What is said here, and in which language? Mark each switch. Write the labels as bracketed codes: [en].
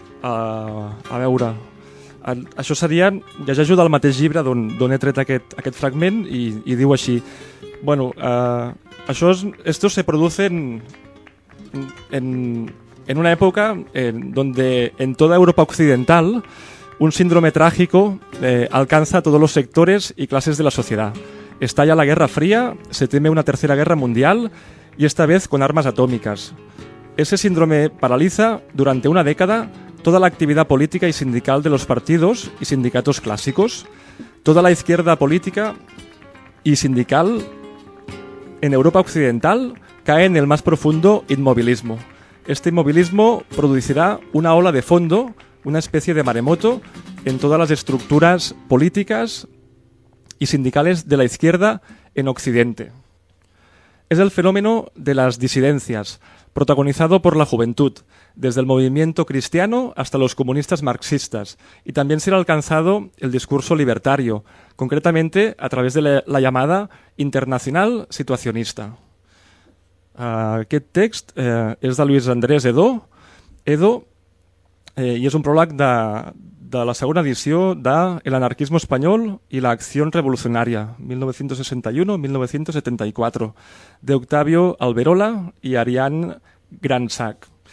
[ca] A veure... Això seria, llegeixo del mateix llibre d'on he tret aquest fragment i diu així: bueno, això [es] esto se produce en una època donde en toda Europa occidental un síndrome trágico alcanza a todos los sectores y clases de la sociedad. Estalla la Guerra Fría, se teme una tercera guerra mundial y esta vez con armas atómicas. Ese síndrome paraliza durante una década toda la actividad política y sindical de los partidos y sindicatos clásicos, toda la izquierda política y sindical en Europa Occidental cae en el más profundo inmovilismo. Este inmovilismo producirá una ola de fondo, una especie de maremoto en todas las estructuras políticas y sindicales de la izquierda en Occidente. Es el fenómeno de las disidencias, protagonizado por la juventud, desde el movimiento cristiano hasta los comunistas marxistas, y también será alcanzado el discurso libertario, concretamente a través de la llamada Internacional Situacionista. [ca] Aquest text és de Luis Andrés Edo, i és un pròleg de la segona edició de El anarquismo español y la acción revolucionaria, 1961-1974, de Octavio Alberola i Arián Gransac.